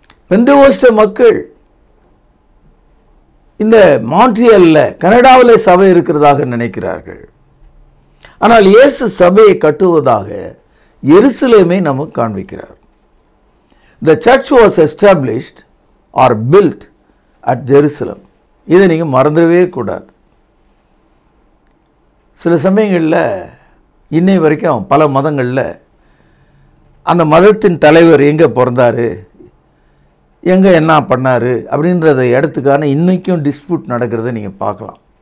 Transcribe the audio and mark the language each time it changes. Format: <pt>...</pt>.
<ta>பெந்தகோஸ்தே மக்கள் இந்த மான்ட்ரியல்ல, கனடாவிலே சபை இருக்கிறதாக நினைக்கிறார்கள். ஆனால் இயேசு சபையை கட்டுவதாக எருசலேமை நமக்கு காண்பிக்கிறார்.</ta> <en>The church was established or built at Jerusalem.</en> <ta>இதை நீங்கள் மறந்துடவே கூடாது. சில சமயங்களில் இன்னை வரைக்கும் பல மதங்களில் அந்த மதத்தின் தலைவர் எங்கே பிறந்தார், எங்கே என்ன பண்ணார் அப்படின்றத இடத்துக்கான இன்றைக்கும் டிஸ்பியூட் நடக்கிறத நீங்கள் பார்க்கலாம்.</ta>